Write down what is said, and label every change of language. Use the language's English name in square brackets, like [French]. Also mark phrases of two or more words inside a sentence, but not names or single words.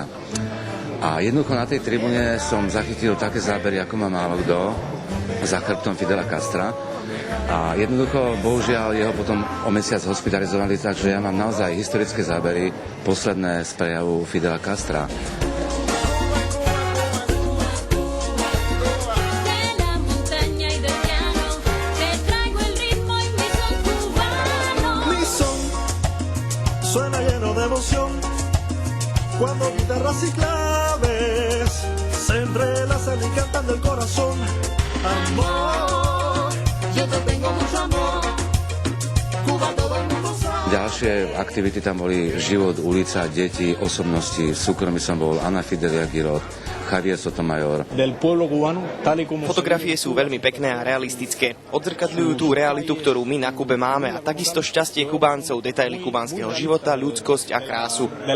[Slovak] A jednoducho na tej tribúne som zachytil také zábery, ako má málo kto za chrbtom Fidela Castra. A jednoducho, bohužiaľ, jeho potom o mesiac hospitalizovali, takže ja mám naozaj historické zábery, posledné z prejavu Fidela Castra. [Spanish] Suena lleno de emoción cuando guitarras y claves se entrelazan y cantan del corazón. Amor, yo te tengo mucho amor. Cuba todo el mundo sabe. [Slovak] Ďalšie aktivity tam boli život, ulica, deti, osobnosti. V súkromí som bol Ana Fidelia Girot, Javier Sotomayor. Fotografie sú veľmi pekné a realistické. Odzrkadľujú tú realitu, ktorú my na Kube máme, a takisto šťastie Kubáncov, detaily kubánskeho života, ľudskosť a krásu.